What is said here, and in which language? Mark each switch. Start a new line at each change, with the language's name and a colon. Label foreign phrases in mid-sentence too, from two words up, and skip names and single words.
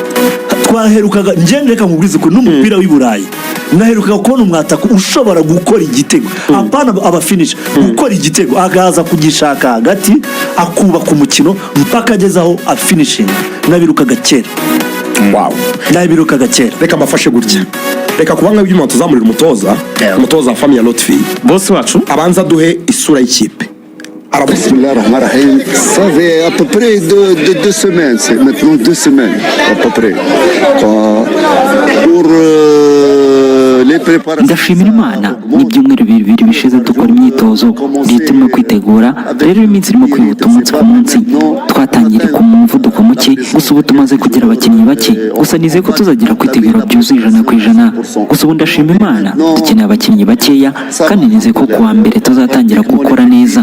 Kinyarwanda: N'umwataka twaherukaga njye reka nkubwize ko n'umupira w'i Burayi naherukaga kubona umwataka ushobora gukora igitego apana abafinisha gukora igitego agaza kugishaka hagati akubaka umukino mpaka agezaho afinishing nabirukaga kera. Wow. Nabirukaga kera. Reka mbafashe gutya, reka kubanga ibyuma tuzamurira umutoza wa famille ya Lotfi bose wacu abanza duhe isura y'ikipe.
French: Bismillahirrahmanirrahim. Ça fait à peu près 2 semaines, c'est maintenant 2 semaines à peu près. Pour les préparations.
Kinyarwanda: ndashimira Imana n'ibyumweru bibiri bishize dukora imyitozo turimo kwitegura rero iminsi irimo kwihuta umunsi ku munsi twatangiriye ku muvuduko muke gusa ubu tumaze kugira abakinnyi bake gusa nizeye ko tuzagira kwitegura byuzuye 100%. gusa ubu ndashima Imana dukeneye abakinnyi bakeya kandi nizeye ko kuwa mbere tuzatangira gukora neza.